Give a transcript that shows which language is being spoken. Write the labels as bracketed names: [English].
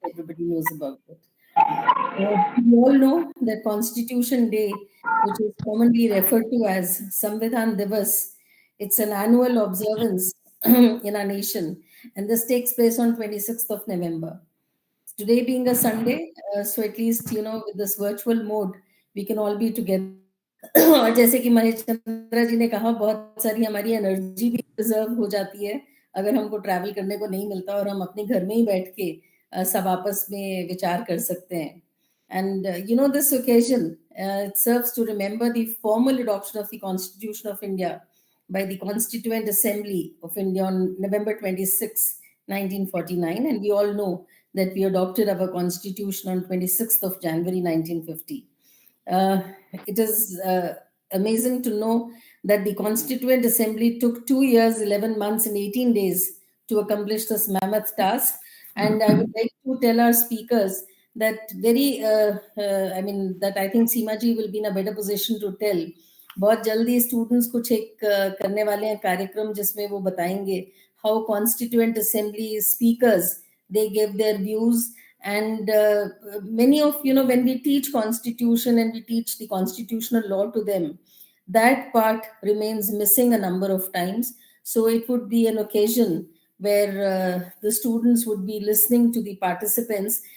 [English] Everybody knows about it. We all know that Constitution Day, which is commonly referred to as Samvidhan Divas, it's an annual observance in our nation, and this takes place on 26th of November. Today being a Sunday, so at least, with this virtual mode, we can all be together. [Hindi] और जैसे कि महेश चंद्रा जी ने कहा, बहुत सारी हमारी energy भी reserve हो जाती है अगर हमको ट्रैवल करने को नहीं मिलता और हम अपने घर में ही बैठ के सब आपस में विचार कर सकते हैं. [English] And this occasion, it serves to remember the formal adoption of the Constitution of India by the Constituent Assembly of India on November 26, 1949. And we all know that we adopted our Constitution on 26th of January, 1950. It is amazing to know that the Constituent Assembly took 2 years, 11 months, and 18 days to accomplish this mammoth task. And I would like to tell our speakers that that I think Seema ji will be in a better position to tell. [Hindi] बहुत जल्दी students कुछ एक करने वाले हैं कार्यक्रम जिसमें वो बताएंगे [English] how Constituent Assembly speakers they give their views. And many of, when we teach Constitution and we teach the constitutional law to them, that part remains missing a number of times. So it would be an occasion where the students would be listening to the participants.